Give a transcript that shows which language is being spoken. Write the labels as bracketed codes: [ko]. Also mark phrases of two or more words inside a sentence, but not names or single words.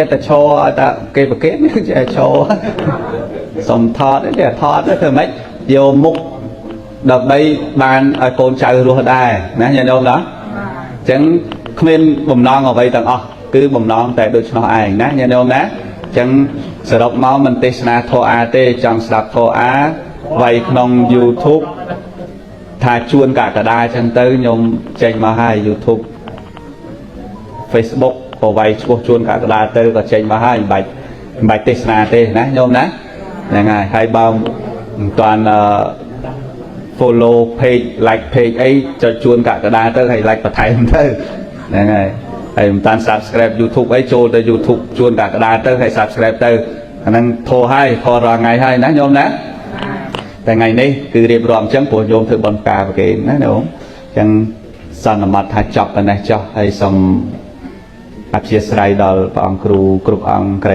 [km] តែឈរឲ្យតែគេប្រកេនចេះឈរសុំថតទេថតទៅធ្វើម៉េចយកមុខដើម្បីបានឲ្យកូនចៅរស់ដែរណាញាតិញោមណាអញ្ចឹងគ្មានបំណងអ្វីទាំងអស់គឺបំណងតែដូច្នោះឯងណាញាតិញោមណាអញ្ចឹងសរុបមកមិនទេសនាធម៌អាទេចង់ស្ដាប់ធម៌អាវាយក្នុង YouTube ថាជួនកកដាអញ្ចឹងទៅខ្ញុំចេញមកហើយ YouTube Facebook ក៏វាយឈ្មោះជួនកកដាទៅក៏ចេញមកហើយមិនបាច់ទេសនាទេណាញោមណាហ្នឹងហើយបើមិនតាន់ [en] follow page like page [km] អីចុចជួនកកដាទៅហើយ like បន្ថែមទៅហ្នឹងហើយមិន តាន់ subscribe YouTube អីចូលទៅ YouTube ជួនកកដាទៅហើយ subscribe ទៅអាហ្នឹងធោះហើយធោះរាល់ថ្ងៃហើយណាញោមណាតែថ្ងៃនេះគឺរៀបរាប់អញ្ចឹងព្រោះ ញោមធ្វើបន់ការប្រគេនណាញោមអញ្ចឹងសន្មតថាចប់ប៉ុណ្ណេះចុះហើយសូមអធិស្ឋានដល់ព្រះអង្គគ្រូគ្រប់អង្គក្រៃ